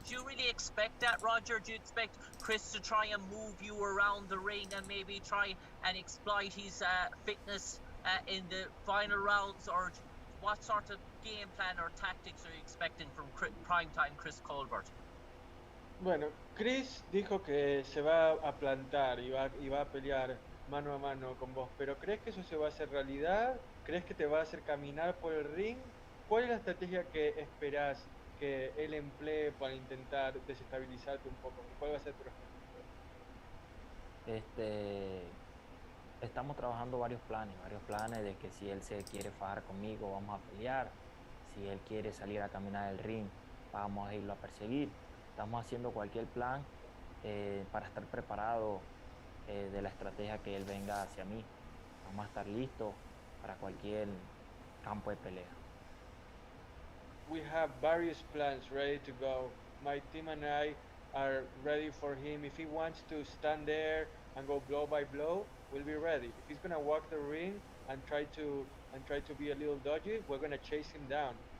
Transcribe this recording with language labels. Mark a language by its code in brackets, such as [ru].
[en] Do you really expect that, Roger? Do you expect Chris to try and move you around the ring and maybe try and exploit his fitness in the final rounds? Or what sort of game plan or tactics are you expecting from Primetime Chris Colbert? [es] Bueno, Chris dijo que se va a plantar y va a pelear mano a mano con vos, pero ¿crees que eso se va a hacer realidad? ¿Crees que te va a hacer caminar por el ring? ¿Cuál es la estrategia que esperás que él emplee para intentar desestabilizarte un poco? ¿Cuál va a ser tu respuesta? Estamos trabajando varios planes de que si él se quiere fajar conmigo, vamos a pelear. Si él quiere salir a caminar el ring, vamos a irlo a perseguir. Estamos haciendo cualquier plan para estar preparado de la estrategia que él venga hacia mí. Vamos a estar listos para cualquier campo de pelea. [en] We have various plans ready to go. My team and I are ready for him. If he wants to stand there and go blow by blow, we'll be ready. If he's gonna walk the ring and try to be a little dodgy, we're gonna chase him down.